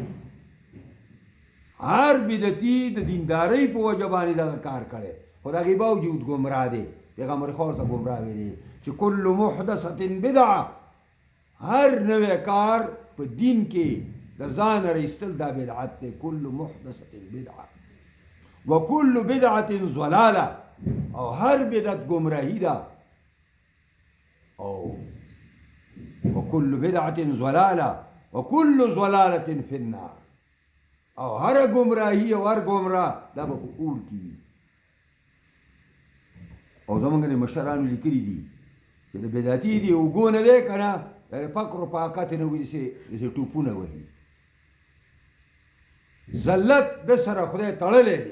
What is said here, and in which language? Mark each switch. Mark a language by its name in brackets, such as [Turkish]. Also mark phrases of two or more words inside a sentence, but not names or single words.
[Pashto] هر بدعتي د دیندارۍ په وجه باندې دغه کار کړی، خو د هغې باوجود ګمراه دی. پیغمبر خو ورته ګمراه ویلي چې [Arabic] کل محدثة بدعه، [Pashto] هر نوی کار په دین کې د ځان رایستل دا بدعت دی. [Arabic] کل محدثة بدعه وکل بدعة ضلاله، [Pashto] او هر بدعت گمراهی ده. [Arabic] او وکل بدعة ضلاله وکل ضلاله فی النار، [Pashto] او هر گمراهی او هر گمراه دا به په اور کې وي. او زمونږ د مشرانو لیکلي دي چې د بدعتي دي اوږو نه دی که نه د فقر و فاقت نه وي داسې ټوپونه وهي. ذلت د سره خدای تړلی دی.